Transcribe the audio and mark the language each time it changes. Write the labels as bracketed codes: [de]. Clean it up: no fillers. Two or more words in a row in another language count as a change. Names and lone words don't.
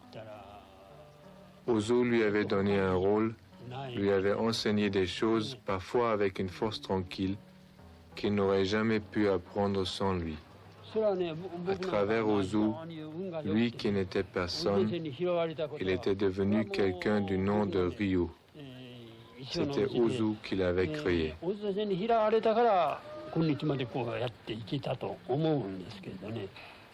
[fr] Ozu lui avait donné un rôle, lui avait enseigné des choses, parfois avec une force tranquille, qu'il n'aurait jamais pu apprendre sans lui. À travers Ozu, lui qui n'était personne, il était devenu quelqu'un du nom de Ryu. C'était Ozu qui l'avait créé. [ja] 今日までこうやっていけたと思うんですけどね。